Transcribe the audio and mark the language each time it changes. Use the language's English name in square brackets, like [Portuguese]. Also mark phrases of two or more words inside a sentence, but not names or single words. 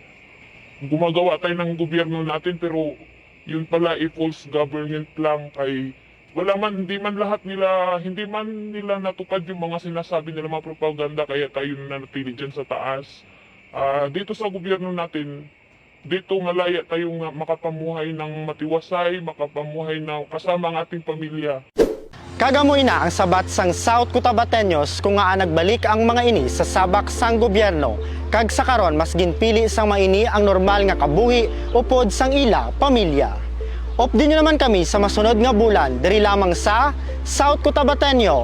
[Filipino] Gumagawa tayo ng gobyerno natin pero yun pala [English] false government [Filipino] lang kay hindi man nila natupad yung mga sinasabi nila mga propaganda kaya tayo nanatili dyan sa taas. Dito sa gobyerno natin, dito malaya tayong makapamuhay ng matiwasay, makapamuhay na kasama ang ating pamilya. [Hiligaynon] Kagamoy na ang sabat sang South Cotabateños kung nga nagbalik ang mga ini sa sabak sang gobyerno. Kag sa karon mas ginpili sang maini ang normal nga kabuhi upod sang ila pamilya. Update nyo naman kami sa masunod nga bulan diri lamang sa South Cotabateño.